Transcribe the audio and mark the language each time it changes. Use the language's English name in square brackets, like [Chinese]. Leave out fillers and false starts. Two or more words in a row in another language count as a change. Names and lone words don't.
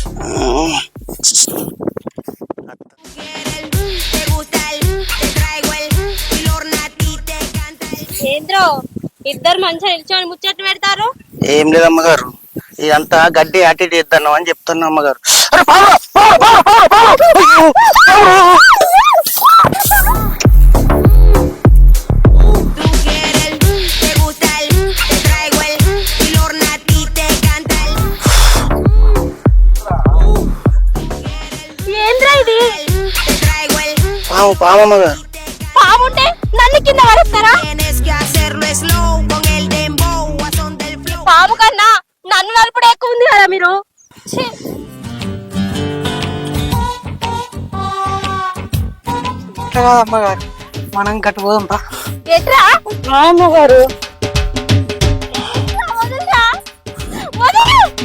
[Telugu] ఏంద్రో ఇద్దరు మంచిగా నిల్చొని ముచ్చట్లు పెడతారు? ఏం లేదు అమ్మగారు, ఇదంతా గడ్డి అటు ఇటు ఇద్దాను అని చెప్తాను అమ్మగారు. అరే [Spanish] Tú quieres te gusta te traigo y Lorna a ti te canta [Telugu] ఏంద్రా ఇది? [Spanish] te traigo [Telugu] పాము అమ్మగారు. పాముంటే నన్ను కింద పడేస్తారా? [Spanish] tienes que hacerlo slow con el dembow a son del flow. [Telugu] పాము కన్నా నన్ను నలుపుడే ఎక్కువ ఉంది కదా మీరు. ఛీ. ఇట్లా కాదు అమ్మగారు, మనం గట్టు పోదాం పా. ఎట్రా? అమ్మగారు వదలరా. వదలు.